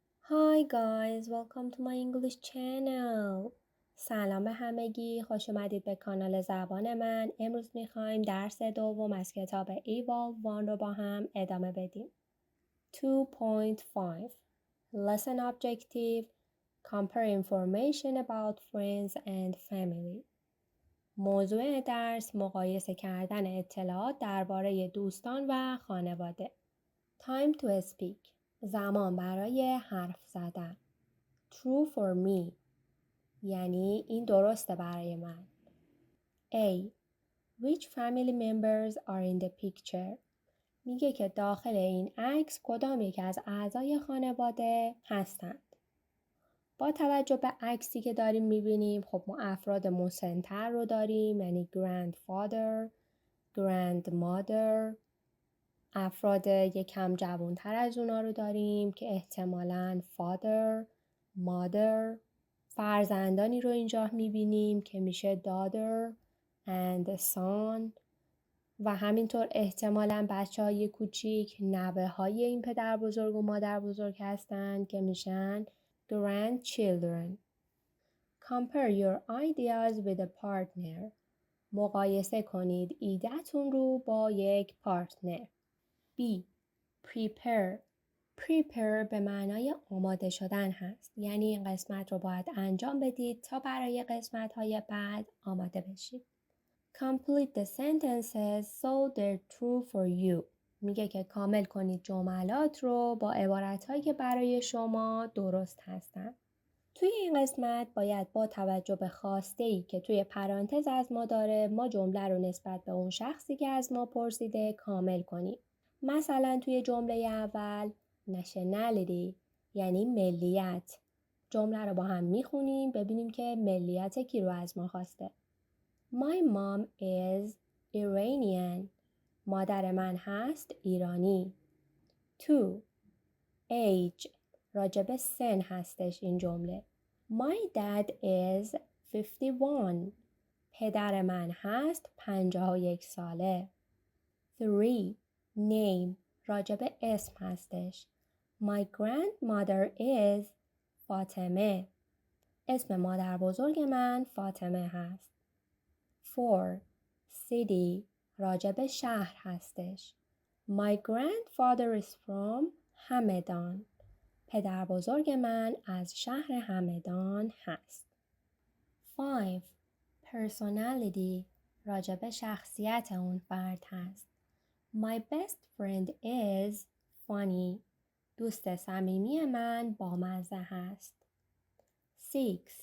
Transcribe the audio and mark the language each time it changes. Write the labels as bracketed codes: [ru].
[en] Hi guys, welcome to my English channel. [fa] سلام به همگی، خوش اومدید به کانال زبان من. امروز میخوایم درس دوم از کتاب Evolve 1 رو با هم ادامه بدیم. [en] 2.5 Lesson Objective Compare information about friends and family. [fa] موضوع درس مقایسه کردن اطلاعات درباره دوستان و خانواده. [en] Time to speak. [fa] زمان برای حرف زدن. [en] True for me [fa] یعنی این درسته برای من. [en] A. Which family members are in the picture? [fa] میگه که داخل این عکس کدام یک از اعضای خانواده هستند. با توجه به عکسی که داریم میبینیم خب ما افراد مسن‌تر رو داریم، یعنی grandfather، grandmother. افراد یکم جوانتر از اونا رو داریم که احتمالاً father، mother. فرزندانی رو اینجا میبینیم که میشه daughter and son و همینطور احتمالاً بچه‌های کوچیک نوه های این پدر بزرگ و مادر بزرگ هستند که میشن grandchildren. [en] Compare your ideas with a partner. [fa] مقایسه کنید ایده‌تون رو با یک پارتنر. [en] B. Prepare. [fa] Prepare به معنای آماده شدن هست. یعنی این قسمت رو باید انجام بدید تا برای قسمت‌های بعد آماده بشید. [en] Complete the sentences so they're true for you. [fa] میگه که کامل کنید جملات رو با عبارت‌هایی که برای شما درست هستن. توی این قسمت باید با توجه به خواسته‌ای که توی پرانتز از ما داره ما جمله رو نسبت به اون شخصی که از ما پرسیده کامل کنیم. مثلا توی جمله اول nationality یعنی ملیت. جمله رو با هم میخونیم ببینیم که ملیت کی رو از ما خواسته. [en] My mom is Iranian. [fa] مادر من هست ایرانی. [en] 2. [fa] Age راجب سن هستش این جمله. [en] My dad is 51. [fa] پدر من هست 51 ساله. 3. Name راجب اسم هستش. [en] My grandmother is Fatima. [fa] اسم مادر بزرگ من فاطمه هست. 4. City راجب شهر هستش. [en] My grandfather is from Hamadan. [fa] پدر بزرگ من از شهر همدان هست. 5. Personality راجب شخصیت اون فرد هست. [en] My best friend is funny. [fa] دوست صمیمی من بامزه هست. [en] 6.